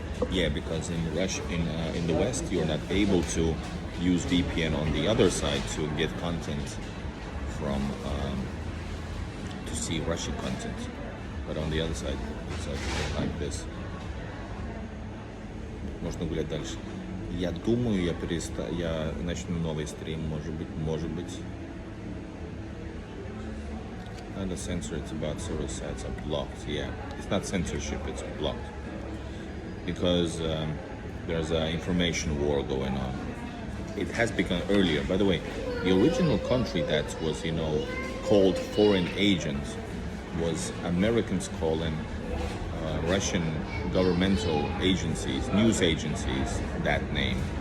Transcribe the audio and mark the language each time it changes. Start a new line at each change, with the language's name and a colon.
English: Yeah, because in Russia, in the West, you're not able to use VPN on the other side to get content from to see Russian content, but on the other side, it's like this.
Russian: Можно гулять дальше. Я думаю, я начну новый стрим, может быть.
English: Not a censor, it's about several sites are blocked. Yeah, it's not censorship, it's blocked. Because there's an information war going on. It has begun earlier. By the way, the original country that was, called foreign agents was Americans calling Russian governmental agencies, news agencies, that name.